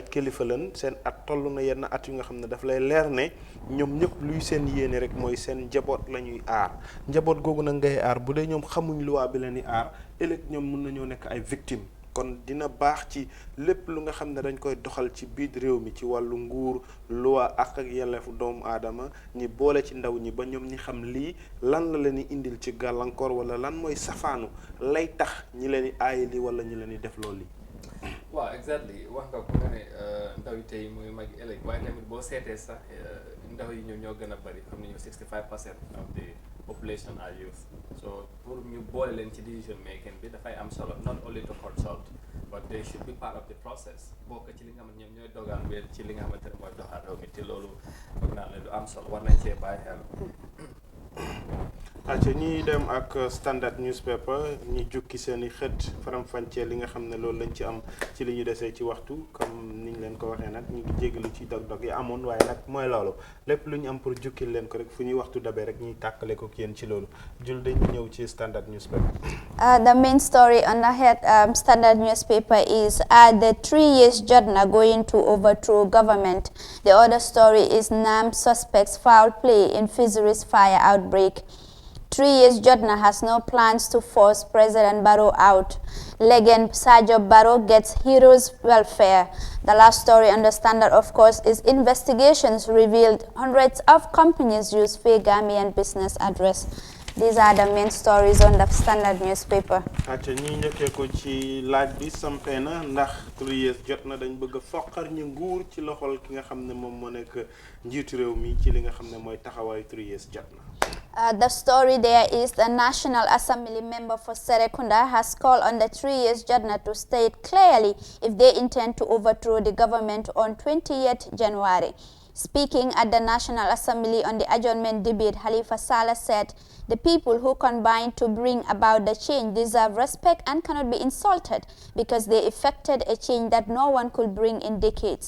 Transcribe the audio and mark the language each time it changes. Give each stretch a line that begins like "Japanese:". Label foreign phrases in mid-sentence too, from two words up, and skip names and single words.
Wolof: kilifa lan seen at toll na yenn at yu nga xam ne daf lay leer ne ñoom ñëpp luy seen yéene rek mooy seen njaboot la ñuy aar njaboot googu nag ngay aar bu dee ñoom xamuñ loi bi leen di aar ëllëg ñoom mën nañoo nekk ay victime kon dina baax ci lépp lu nga xam ne dañ koy doxal ci biir réew mi ci wàllu nguur loi ak yelleefu doomu aadama ñi boole ci ndaw ñi ba ñoom ñi xam lii lan la leen di indil ci gàllankoor wala lan mooy safaanu lay tax ñi leen di aaye lii wala ñi leen di def loolu lii. waaw exactly wax nga ko nga ne ndaw yi tey mooy mag ëllëg waaye tamit boo seetee sax ndaw yi ñoo gën a bëri xam nañu
English: 65% of the population are youth
Wolof: so pour ñu boole leen ci
English: decision making
Wolof: bi dafay am solo
English: not only to consult but they should be part of the process
Wolof: bokk ci li nga xamante ñoom ñooy dogal wéer ci li nga xamante ne mooy doxal réew mi te loolu foog naa ne du am solo war nañ cee bàyyi xel. acca ñuy dem ak
English: standard newspaper
Wolof: ñi jukki seen i xët faram-fàccee li nga xam ne loolu lañ ci am ci li ñu desee ci waxtu comme niñ leen ko waxee nag ñu ngi jégalu ci dog-dog yi amoon waaye nag mooy loolu lépp lu ñu am pour jukkil leen ko rek fu ñuy waxtu dabee rek ñuy tàkkale ko yéen ci loolu jul dañu ñëw ci
English: standard newspaper. The main story on the head standard newspaper is the 3 years Jodna going to overthrow government. The other story is NAM suspects foul play in fisheries fire outbreak. 3 years Jodna has no plans to force President Barrow out. Legend Sajo Barrow gets heroes welfare. The last story on the standard, of course, is investigations revealed hundreds of companies use fake Gambian business address. These are the main stories on the standard newspaper.
Wolof: acca ñi njëkkee ko ci laaj bi sampee na ndax 3 years jot na dañ bëgg a foqar ñu nguur ci loxol ki nga xam ne moom moo nekk njiitu réew mi ci li nga xam ne mooy taxawaayu 3 years jot na.
English: The story there is the National Assembly member for Serekunda has called on the 3 years Jodna to state clearly if they intend to overthrow the government on 20th January. Speaking at the National Assembly on the adjournment debate, Halifa Saleh said, "The people who combined to bring about the change deserve respect and cannot be insulted because they effected a change that no one could bring in decades.